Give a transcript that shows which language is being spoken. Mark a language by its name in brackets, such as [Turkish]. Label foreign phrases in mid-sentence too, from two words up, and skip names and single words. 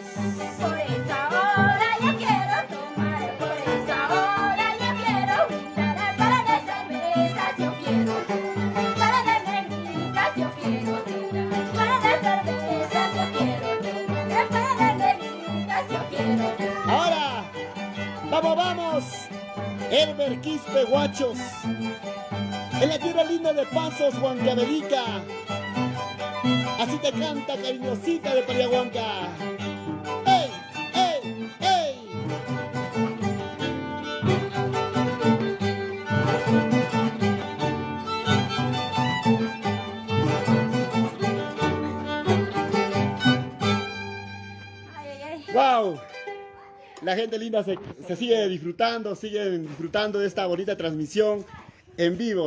[Spanish] Por esa hora ya quiero tomar, por esa hora ya quiero brindar, para de cervezas yo quiero, para de negritas yo quiero tomar, para de cervezas yo quiero tomar, para de negritas yo quiero. Ahora, vamos, Herbert Quispe Guachos, en la tierra linda de Pasos Huancavelica. Así te canta cariñosita de Pariahuanca. ¡Ey, ey, ey! ¡Wow! La gente linda se sigue disfrutando, siguen disfrutando de esta bonita transmisión en vivo.